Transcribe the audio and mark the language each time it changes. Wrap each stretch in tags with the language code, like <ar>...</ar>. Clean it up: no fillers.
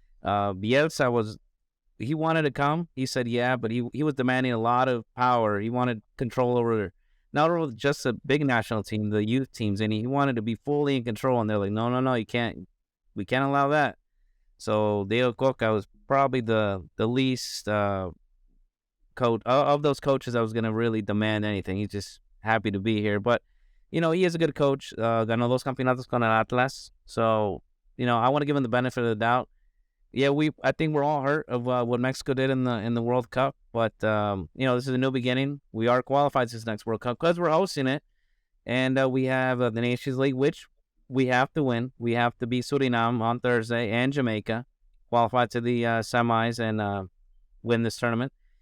<en>Bielsa he wanted to come. He said yeah, but he was demanding a lot of power. He wanted control over not only just a big national team, the youth teams, and he wanted to be fully in control. And they're like, no, you can't. We can't allow that. So Diego Cocca was probably the least coach of those coaches that was going to really demand anything. He's just happy to be here. But, he is a good coach.</en> <es>Ganó dos campeonatos con el Atlas.</es> <en>So, I want to give him the benefit of the doubt. Yeah, I think we're all hurt of what Mexico did in the World Cup, but this is a new beginning. We are qualified to this next World Cup because we're hosting it, and we have the Nations League, which we have to win. We have to beat Suriname on Thursday and Jamaica, qualify to the semis and win this tournament.</en>